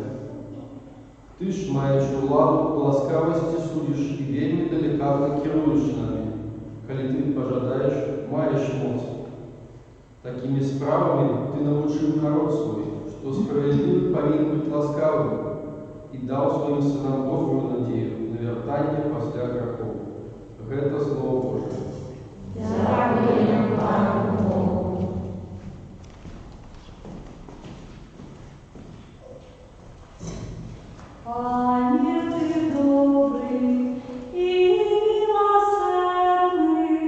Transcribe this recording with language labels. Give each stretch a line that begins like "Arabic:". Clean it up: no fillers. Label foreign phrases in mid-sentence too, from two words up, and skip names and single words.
Belarusian: Ты ж, маючы ўладу, ласкавасці судзіш і вельмі далікатна кіруеш намі. Калі ты пажадаеш, маеш моц. Такімі справамі ты навучыў народ свой, што справядлівы павінен быць ласкавым, і даў сваім сынам добрую надзею на вяртанне пасля грахоў.
Russian: Гэта Слово Божие.
Ukrainian: Дякуємо Пану Богу. Пане, ти добрий і милосердний.